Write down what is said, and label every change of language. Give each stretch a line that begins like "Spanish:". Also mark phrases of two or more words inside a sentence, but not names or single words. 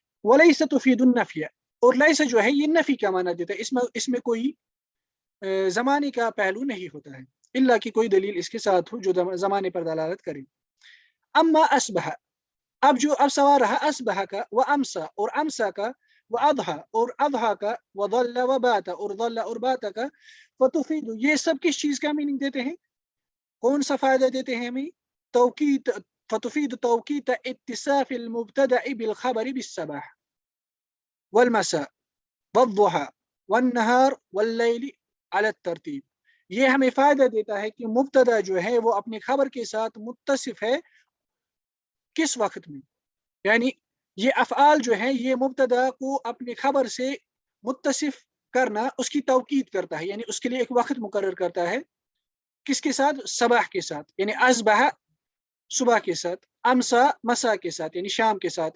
Arabic: وليس تفيد النفي,
Urdu: اور لیسا جو ہے یہ نفی کا معنی دیتا ہے، اس میں کوئی زمانے کا پہلو نہیں ہوتا ہے، اِلّا کہ کوئی دلیل اس کے ساتھ ہو جو زمانے پر دلالت کرے.
Arabic: أما أصبح,
Urdu: اب سوال رہا اصبح کا,
Arabic: وأمسى
Urdu: اور امسی کا,
Arabic: وأضحى
Urdu: اور اضحی کا,
Arabic: وظل وبات
Urdu: اور ظل اور بات کا, फतुफीदु یہ سب کس چیز کا مینِنگ دیتے ہیں، کون سا فائدہ دیتے ہیں ہمیں,
Arabic: توكيد، فتفيد توكيد اتصاف المبتدأ بالخبر بالصباح والمساء والضحى والنهار والليل على الترتيب.
Urdu: یہ ہمیں فائدہ دیتا ہے کہ مبتدا جو ہے وہ اپنی خبر کے ساتھ متصف ہے کس وقت میں، یعنی یہ افعال جو ہے یہ مبتدا کو اپنی خبر سے متصف کرنا اس کی تاکید کرتا ہے، یعنی اس کے لیے ایک وقت مقرر کرتا ہے، کس کے ساتھ، صباح کے ساتھ، یعنی اصباح صبح کے ساتھ، امسی مسا کے ساتھ یعنی شام کے ساتھ.